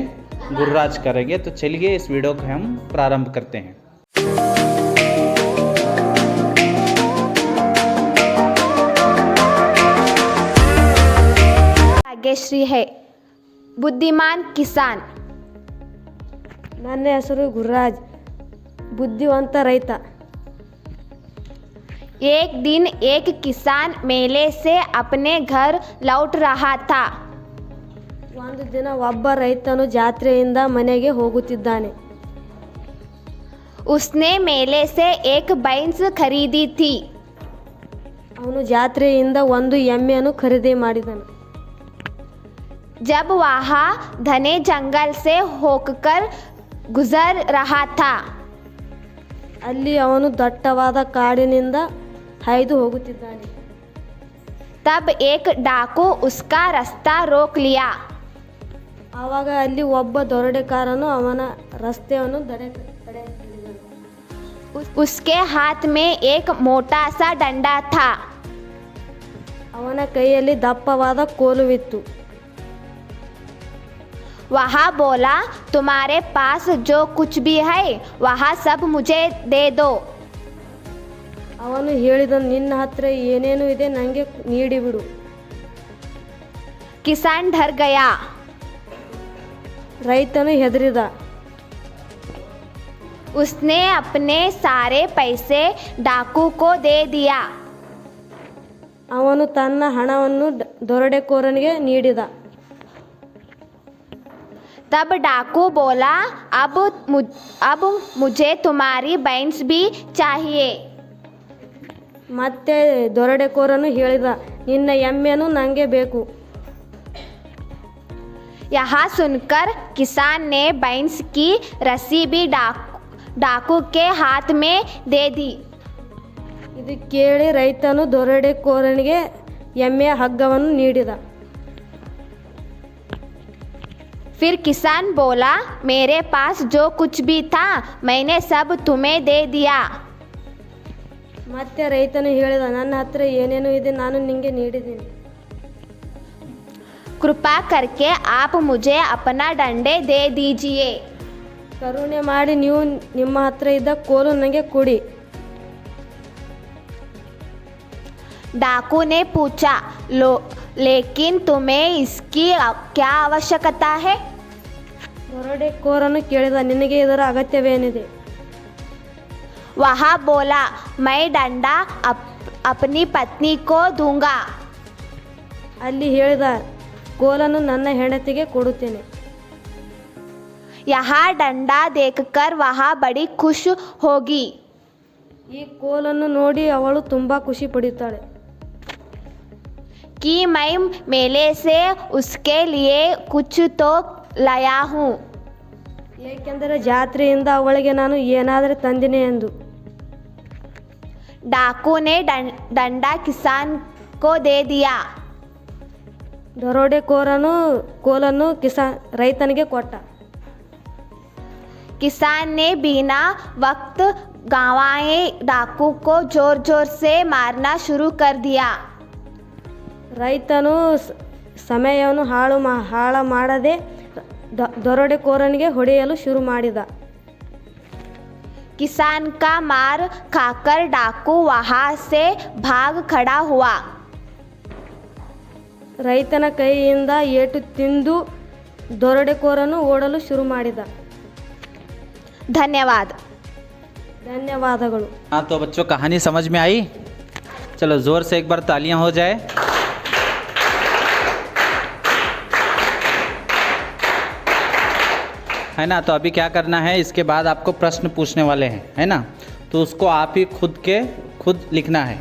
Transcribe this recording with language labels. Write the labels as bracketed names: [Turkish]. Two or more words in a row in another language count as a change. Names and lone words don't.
[Hindi] गुर्राज करेंगे। तो चलिए इस वीडियो को हम प्रारंभ करते हैं। ಭಾಗ್ಯಶ್ರೀ है बुद्धिमान किसान। [Kannada] ನನ್ನ ಹೆಸರು ಗುರ್ರಾಜ್, ಬುದ್ಧಿವಂತ ರೈತ। [Hindi] एक दिन एक किसान मेले से अपने घर लौट रहा था। [Kannada] ಒಂದು ದಿನ ಒಬ್ಬ ರೈತನು ಜಾತ್ರೆಯಿಂದ ಮನೆಗೆ ಹೋಗುತ್ತಿದ್ದಾನೆ। [Hindi] उसने मेले से एक भैंस खरीदी थी। [Kannada] ಅವನು ಜಾತ್ರೆಯಿಂದ ಒಂದು ಎಮ್ಮೆಯನ್ನು ಖರೀದಿ ಮಾಡಿದನು। [Hindi] जब वहाँ घने जंगल से होकर गुजर रहा था, [Kannada] ಅಲ್ಲಿ ಅವನು ದಟ್ಟವಾದ ಕಾಡಿನಿಂದ ಹಾಯ್ದು ಹೋಗುತ್ತಿದ್ದಾನೆ। [Hindi] तब एक डाकू उसका रास्ता रोक लिया। [Kannada] ಆವಾಗ ಅಲ್ಲಿ ಒಬ್ಬ ದರೋಡೆಕಾರನು ಅವನ ರಸ್ತೆಯನ್ನು ತಡೆ ಹಿಡಿದನು। [Hindi] उसके हाथ में एक मोटा सा डंडा था। [Kannada] ಅವನ ಕೈಯಲ್ಲಿ ದಪ್ಪವಾದ ಕೋಲುವಿತ್ತು। [Hindi] वह बोला, तुम्हारे पास जो कुछ भी है वह सब मुझे दे दो। [Kannada] ಅವನು ಹೇಳಿದನು, ನಿನ್ನ ಹತ್ರ ಏನೇನು ಇದೆ ನನಗೆ ನೀಡಿಬಿಡು। [Hindi] किसान डर गया। [Kannada] ರೈತನು ಹೆದರಿದ। [Hindi] उसने अपने सारे पैसे डाकू को दे दिया। [Kannada] ಅವನು ತನ್ನ ಹಣವನ್ನು ದರೋಡೆಕೋರನಿಗೆ ನೀಡಿದ। [Hindi] तब डाकू बोला, अब मुझे तुम्हारी भैंस भी चाहिए। [Kannada] ಮತ್ತೆ ದರೋಡೆಕೋರನು ಹೇಳಿದ, ನಿನ್ನ ಎಮ್ಮೆನು ನನಗೆ ಬೇಕು। [Hindi] यह सुनकर किसान ने भैंस की रस्सी भी डाकू के हाथ में दे दी। [Kannada] ಇದು ಕೇಳಿ ರೈತನು ದರೋಡೆಕೋರನಿಗೆ ಎಮ್ಮೆಯ ಹಗ್ಗವನ್ನು ನೀಡಿದ। [Hindi] फिर किसान बोला, मेरे पास जो कुछ भी था मैंने सब तुम्हें दे दिया। [Kannada] ಮತ್ತೆ ರೈತನು ಹೇಳಿದ, ನನ್ನ ಹತ್ರ ಏನೇನು ಇದೆ ನಾನು ನಿನಗೆ ನೀಡಿದ್ದೀನಿ। [Hindi] कृपा करके आप मुझे अपना डंडे दे दीजिए। [Kannada] ಕರುಣೆ ಮಾಡಿ ನೀವು ನಿಮ್ಮ ಹತ್ರ ಇದ್ದ ಕೋಲು ನನಗೆ ಕೊಡಿ। [Hindi] डाकू ने पूछा, लेकिन तुम्हें इसकी क्या आवश्यकता है? [Kannada] ದರೋಡೆಕೋರನು ಕೇಳಿದ, ನಿನಗೆ ಇದರ ಅಗತ್ಯವೇನಿದೆ? [Hindi] वह बोला, मैं डंडा अपनी पत्नी को दूंगा। [Kannada] ಅಲ್ಲಿ ಹೇಳಿದ, ಕೋಲನ್ನು ನನ್ನ ಹೆಂಡತಿಗೆ ಕೊಡುತ್ತೇನೆ। [Hindi] यह डंडा देखकर वह बड़ी खुश होगी। [Kannada] ಈ ಕೋಲನ್ನು ನೋಡಿ ಅವಳು ತುಂಬ ಖುಷಿ ಪಡುತ್ತಾಳೆ। [Hindi] कि मैं मेले से उसके लिए कुछ तो लाया हूँ। [Kannada] ಏಕೆಂದರೆ ಜಾತ್ರೆಯಿಂದ ಅವಳಿಗೆ ನಾನು ಏನಾದರೂ ತಂದಿನಿ ಎಂದು। [Hindi] डाकू ने डंडा किसान को दे दिया। [Kannada] ದರೋಡೆಕೋರನು ಕೋಲನ್ನು ರೈತನಿಗೆ ಕೊಟ್ಟ। [Hindi] किसान ने बिना वक्त गंवाए डाकू को जोर जोर से मारना शुरू कर दिया। [Kannada] ರೈತನು ಸಮಯವನ್ನು ಹಾಳ ಮಾಡದೆ ದರೋಡೆಕೋರನಿಗೆ ಹೊಡೆಯಲು ಶುರು ಮಾಡಿದ। [Hindi] किसान का मार खाकर डाकू वहाँ से भाग खड़ा हुआ। [Kannada] ರೈತನ ಕೈಯಿಂದ ಏಟು ತಿಂದು ದರೋಡೆಕೋರನು ಓಡಲು ಶುರು ಮಾಡಿದ। [Hindi] धन्यवाद। [Kannada] ಧನ್ಯವಾದಗಳು। [Hindi] हाँ, तो बच्चों कहानी समझ में आई? चलो ज़ोर से एक बार तालियां हो जाए। है ना? तो अभी क्या करना है, इसके बाद आपको प्रश्न पूछने वाले हैं, है ना? तो उसको आप ही खुद लिखना है।